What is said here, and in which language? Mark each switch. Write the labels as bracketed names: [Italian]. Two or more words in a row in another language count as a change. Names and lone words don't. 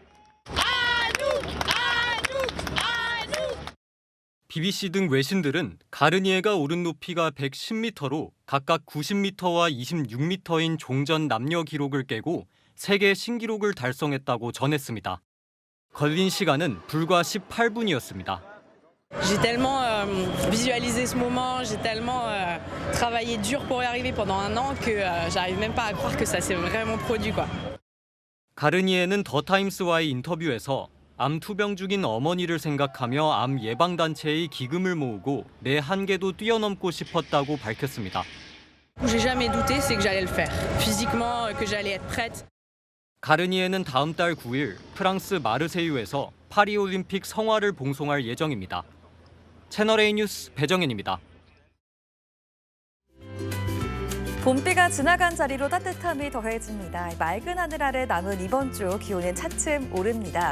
[Korean] BBC 등 외신들은 가르니에가 오른 높이가 110m로 각각 90m와 26m인 종전 남녀 기록을 깨고 세계 신기록을 달성했다고 전했습니다. 걸린 시간은 불과 18분이었습니다. [French] J'ai tellement visualisé ce moment, j'ai tellement travaillé dur pour y arriver pendant un an que j'arrive même pas à croire que ça s'est vraiment produit quoi. [Korean] 가르니에는 더 타임스와의 인터뷰에서 암 투병 중인 어머니를 생각하며 암 예방 단체의 기금을 모으고 내 한계도 뛰어넘고 싶었다고 밝혔습니다. [French] J'ai jamais douté, c'est que j'allais le faire. Physiquement, que j'allais être prête. [Korean] 가르니에는 다음 달 9일 프랑스 마르세유에서 파리올림픽 성화를 봉송할 예정입니다. 채널A 뉴스 배정현입니다. 봄비가 지나간 자리로 따뜻함이 더해집니다. 맑은 하늘 아래 남은 이번 주 기온은 차츰 오릅니다.